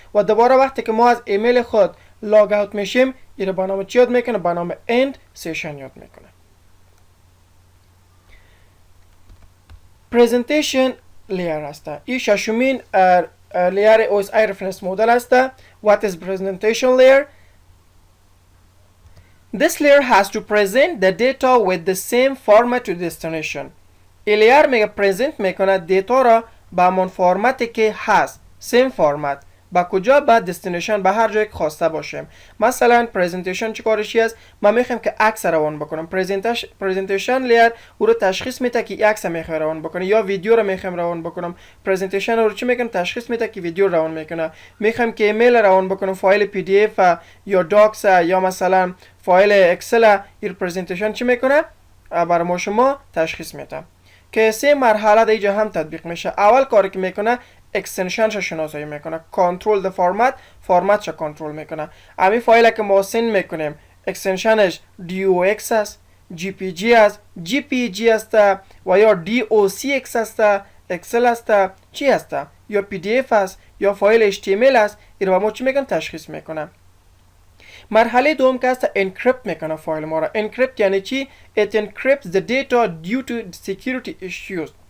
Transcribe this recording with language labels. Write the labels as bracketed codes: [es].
[fa] و دوباره وقتی که ما از ایمیل خود لاگ اوت میشیم این به نام چی یاد میکنه؟ به نام اند سیشن یاد میکنه. پرزنتیشن لیر است. این ششمین لیر [en] OSI reference model [fa] است. [en] What is presentation layer? This layer has to present the data with the same format to destination. [fa] این لیر میگه پرزنت میکنه دیتا را به همان فرمتی که هست، سیم فرمت، با کجا؟ به دستینیشن، به هر جایی که خواسته باشیم. مثلا پرزنتیشن چی کارشی است؟ ما میخوایم که عکس روان بکنم. پرزنتیشن لیر او رو تشخیص میده که عکس میخوام روان بکنه یا ویدیو رو میخوام روان بکنم. پرزنتیشن رو چی میکنه؟ تشخیص میده که ویدیو روان میکنه. میخوام که ایمیل روان بکنم، فایل پی دی اف یا داکس یا مثلا فایل اکسل، این پرزنتیشن چی میکنه؟ برای ما شما تشخیص میده. که سه مرحله دیگه هم تطبیق میشه. اول کاری که میکنه اکستنشنش شناسایی میکنه، کنترل د فرمتش کنترل میکنه. همین فایل که ما سند میکنیم اکستنشنش DOX است، GPG است، GPG است و یا DOCX است، اکسل است، چی است؟ یا PDF است یا فایل HTML است. این رو ما چی میکنه؟ تشخیص میکنه. مرحله دوم که است انکریپت میکنه فایل ما را. انکریپت یعنی چی؟ [en] it encrypts the data due to security issues.